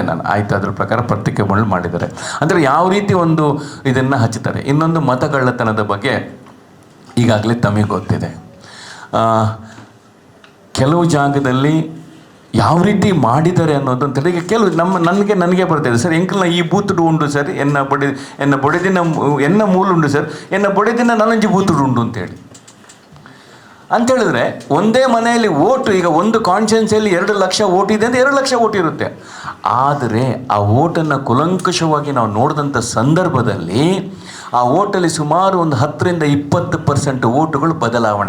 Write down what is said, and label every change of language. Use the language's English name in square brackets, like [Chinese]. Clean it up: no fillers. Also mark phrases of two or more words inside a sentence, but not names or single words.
[Kannada] ನಾನು ಆಯಿತು, ಅದ್ರ ಪ್ರಕಾರ ಪತ್ರಿಕೆಗಳು ಮಾಡಿದ್ದಾರೆ ಅಂದರೆ ಯಾವ ರೀತಿ ಒಂದು ಇದನ್ನು ಹಚ್ಚುತ್ತಾರೆ. ಇನ್ನೊಂದು, ಮತಗಳ್ಳತನದ ಬಗ್ಗೆ ಈಗಾಗಲೇ ತಮಗೆ ಗೊತ್ತಿದೆ. ಕೆಲವು ಜಾಗದಲ್ಲಿ ಯಾವ ರೀತಿ ಮಾಡಿದ್ದಾರೆ ಅನ್ನೋದು ಅಂತೇಳಿ ಈಗ ಕೆಲವು ನನಗೆ ಬರ್ತಾಯಿದೆ, ಸರ್ [Tulu] ಎಂಕಲ್ನ ಈ ಬೂತುಡು ಉಂಡು ಸರ್, ಎನ್ನ ಬೊಡೆದಿನ ಎನ್ನ ಮೂಲುಂಡು ಸರ್, ಎನ್ನ ಬೊಡೆದಿನ ನನಂಜಿ ಬೂತುಡು ಉಂಡು [Kannada] ಅಂತೇಳಿ ಅಂಥೇಳಿದ್ರೆ, ಒಂದೇ ಮನೆಯಲ್ಲಿ ಓಟು, ಈಗ ಒಂದು ಕಾನ್ಸ್ಟಿಟ್ಯೂನ್ಸಿಯಲ್ಲಿ 2 ಲಕ್ಷ ಓಟ್ ಇದೆ ಅಂದರೆ 2 ಲಕ್ಷ ಓಟ್ ಇರುತ್ತೆ. ಆದರೆ ಆ ಓಟನ್ನು ಕುಲಂಕುಷವಾಗಿ ನಾವು ನೋಡಿದಂಥ ಸಂದರ್ಭದಲ್ಲಿ ಆ ಓಟಲ್ಲಿ ಸುಮಾರು ಒಂದು 10-20% ಓಟುಗಳು ಬದಲಾವಣೆ.